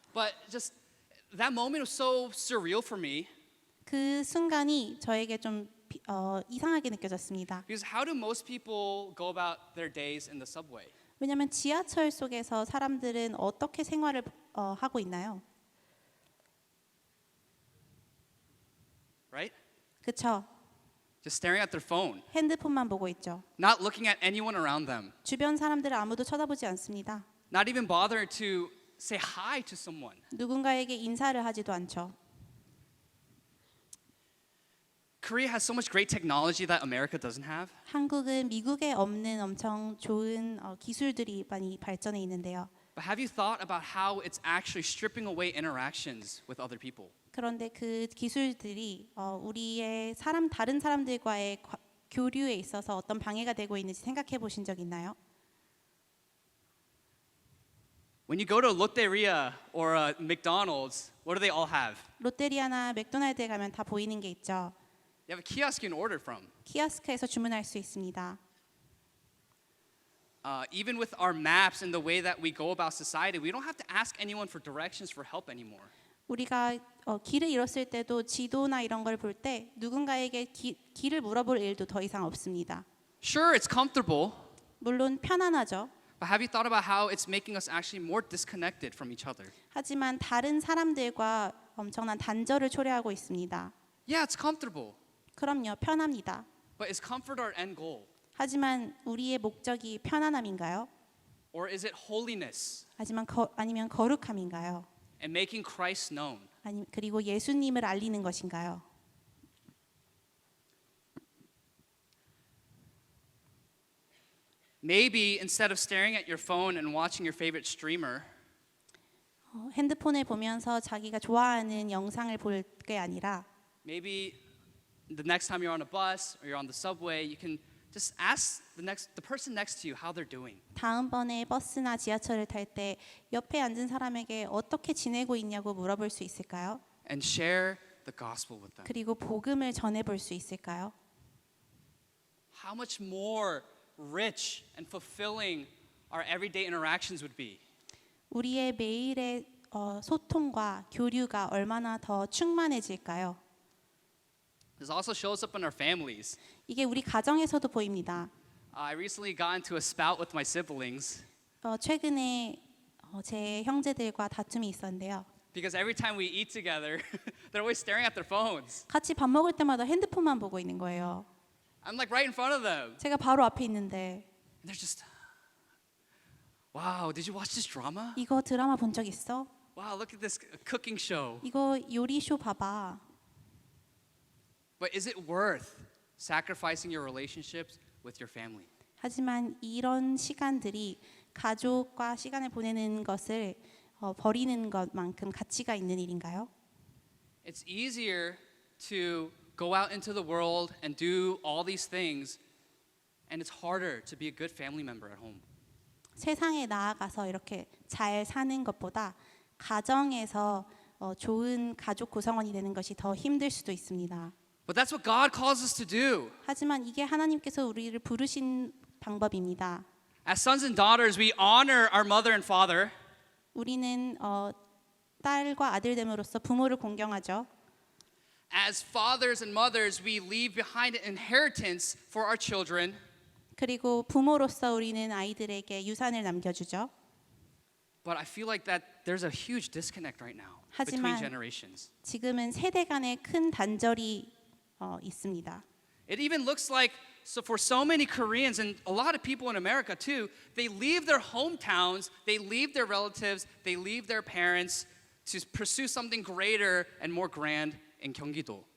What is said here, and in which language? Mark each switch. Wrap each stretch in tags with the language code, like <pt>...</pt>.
<en>But just that moment was so surreal for me.</en> <ko>그 순간이 저에게 좀 이상하게 느껴졌습니다.</ko> <en>Because how do most people go about their days in the subway?</en> <ko>왜냐하면 지하철 속에서 사람들은 어떻게 생활을 하고 있나요?</ko> <en>Right?</en> <ko>그렇죠.</ko> <en>Just staring at their phone,</en> <ko>핸드폰만 보고 있죠.</ko> <en>not looking at anyone around them,</en> <ko>주변 사람들을 아무도 쳐다보지 않습니다.</ko> <en>not even bother to say hi to someone.</en> <ko>누군가에게 인사를 하지도 않죠.</ko> <en>Korea has so much great technology that America doesn't have.</en> <ko>한국은 미국에 없는 엄청 좋은 기술들이 많이 발전해 있는데요.</ko> <en>But have you thought about how it's actually stripping away interactions with other people?</en> <ko>그런데 그 기술들이 우리의 다른 사람들과의 교류에 있어서 어떤 방해가 되고 있는지 생각해 보신 적 있나요?</ko> <en>When you go to Lotteria or McDonald's, what do they all have?</en> <ko>롯데리아나 맥도날드에 가면 다 보이는 게 있죠.</ko> <en>They have a kiosk you can order from.</en> <ko>키오스크에서 주문할 수 있습니다.</ko> <en>Even with our maps and the way that we go about society, we don't have to ask anyone for directions for help anymore.</en> <ko>우리가 길을 잃었을 때도 지도나 이런 걸 볼 때 누군가에게 길을 물어볼 일도 더 이상 없습니다.</ko> <en>Sure, it's comfortable,</en> <ko>물론 편안하죠.</ko> <en>but have you thought about how it's making us actually more disconnected from each other?</en> <ko>하지만 다른 사람들과 엄청난 단절을 초래하고 있습니다.</ko> <en>Yeah, it's comfortable,</en> <ko>그럼요, 편합니다.</ko> <en>but is comfort our end goal?</en> <ko>하지만 우리의 목적이 편안함인가요?</ko> <en>Or is it holiness</en> <ko>아니면 거룩함인가요?</ko> <en>and making Christ known?</en> <ko>그리고 예수님을 알리는 것인가요?</ko> <en>Maybe instead of staring at your phone and watching your favorite streamer,</en> <ko>핸드폰을 보면서 자기가 좋아하는 영상을 볼 게 아니라</ko> <en>maybe the next time you're on a bus or you're on the subway, you can just ask the person next to you how they're doing.</en> <ko>다음번에 버스나 지하철을 탈 때 옆에 앉은 사람에게 어떻게 지내고 있냐고 물어볼 수 있을까요?</ko> <en>And share the gospel with them.</en> <ko>그리고 복음을 전해볼 수 있을까요?</ko> <en>How much more rich and fulfilling our everyday interactions would be.</en> <ko>우리의 매일의 소통과 교류가 얼마나 더 충만해질까요?</ko> <en>This also shows up in our families.</en> <ko>이게 우리 가정에서도 보입니다.</ko> <en>I recently got into a spout with my siblings</en> <ko>최근에 제 형제들과 다툼이 있었는데요.</ko> <en>because every time we eat together, they're always staring at their phones.</en> <ko>같이 밥 먹을 때마다 핸드폰만 보고 있는 거예요.</ko> <en>I'm like right in front of them.</en> <ko>제가 바로 앞에 있는데</ko> <en>And they're just, wow, did you watch this drama?</en> <ko>이거 드라마 본 적 있어?</ko> <en>Wow, look at this cooking show.</en> <ko>이거 요리쇼 봐봐.</ko> <en>But is it worth sacrificing your relationships with your family?</en> <ko>하지만 이런 시간들이 가족과 시간을 보내는 것을 버리는 것만큼 가치가 있는 일인가요?</ko> <en>It's easier to go out into the world and do all these things, and it's harder to be a good family member at home.</en> <ko>세상에 나아가서 이렇게 잘 사는 것보다 가정에서 좋은 가족 구성원이 되는 것이 더 힘들 수도 있습니다.</ko> <en>But that's what God calls us to do.</en> <ko>하지만 이게 하나님께서 우리를 부르신 방법입니다.</ko> <en>As sons and daughters, we honor our mother and father.</en> <ko>우리는 딸과 아들됨으로써 부모를 공경하죠.</ko> <en>As fathers and mothers, we leave behind an inheritance for our children.</en> <ko>그리고 부모로서 우리는 아이들에게 유산을 남겨주죠.</ko> <en>But I feel like that there's a huge disconnect right now between</en> <ko>하지만</ko> <en>generations.</en> <ko>지금은 세대 간의 큰 단절이 있습니다.</ko> <en>It even looks like for so many Koreans and a lot of people in America too, they leave their hometowns, they leave their relatives, they leave their parents to pursue something greater and more grand in Gyeonggi-do.</en>